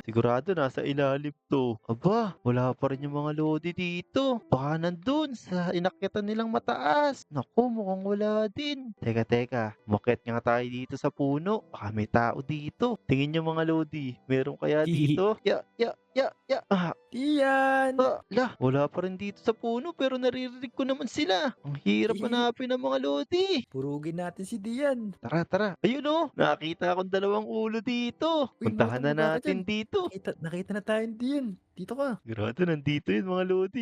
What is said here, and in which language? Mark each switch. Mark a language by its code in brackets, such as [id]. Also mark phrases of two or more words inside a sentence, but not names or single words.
[tl] Sigurado, nasa ilalim to. Aba, wala pa rin yung mga Lodi dito. Baka nandun sa inakyatan nilang mataas. Naku, mukhang wala din. Teka, teka. Umakyat nga tayo dito sa puno. Baka may tao dito. Tingin nyo mga Lodi. Meron kaya dito? Ya, ya, ya, ya. Dian. Lah, wala pa rin dito sa puno pero naririnig ko naman sila. Ang hirap hanapin ng mga Lodi. Purugin natin si Dian. Tara, tara. Ayun oh, nakita akong dalawang ulo dito. Uy, Puntahan na Motong, baba ka natin dito. Nakita na tayo ni Dian. Dito ka. Sigurado nandito yun mga Lodi.